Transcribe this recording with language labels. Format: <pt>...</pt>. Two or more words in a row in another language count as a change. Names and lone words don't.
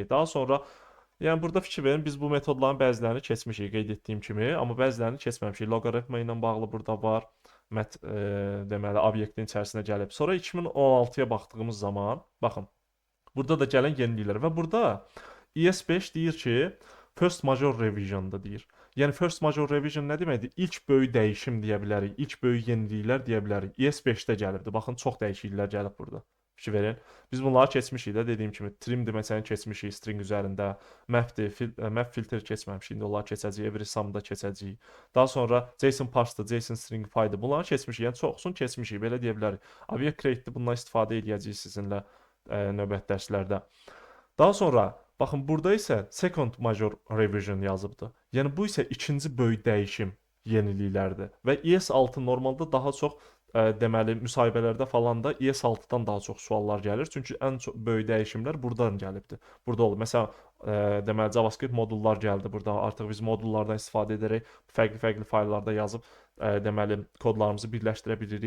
<az>Daha sonra yəni burada fikir verin, biz bu metodların bəzilərini keçmişik, qeyd etdiyim kimi, amma bəzilərini keçməmişik. Loqaritma ilə bağlı burada var. Deməli, obyektin içərisinə gəlib. Sonra 2016-ya baxdığımız zaman, baxın, burada da gələn yeniliklər və burada ES5 deyir ki,</az> <en>first major revision-da deyir.</en> <az>Yəni</az> <en>first major revision</en> <az>nə deməkdir? İlk böyük dəyişim deyə bilərik, ilk böyük yeniliklər deyə bilərik. ES5-də gəlibdi. Baxın, çox dəyişikliklər gəlib burada. fikir verin. Biz bunları keçmişik də, dediyim kimi trim deməsini keçmişik string üzərində. Mapdir, map filtr keçməmişik. İndi onları keçəcəyik, everySum'da keçəcəyik. Daha sonra JSON parse'dır, JSON stringify'dır. Bunları keçmişik. Yəni çoxsunu keçmişik, belə deyə bilərik. Object create'dir. Bundan istifadə edəcəyik sizinlə növbəti dərslərdə. Daha sonra baxın burada isə</az> <en>second major revision</en> <az>yazıbdı. Yəni bu isə ikinci böyük dəyişim yeniliklərdir. Və ES6 normalda daha çox deməli müsahibələrdə falan da ES6-dan daha çox suallar gəlir. Çünki ən çox böyük dəyişimlər burdan gəlibdi. Burada oldu. Məsələn, deməli JavaScript modullar gəldi burada. Artıq biz modullardan istifadə edərək fərqli-fərqli fayllarda yazıb deməli kodlarımızı birləşdirə bilirik.</az>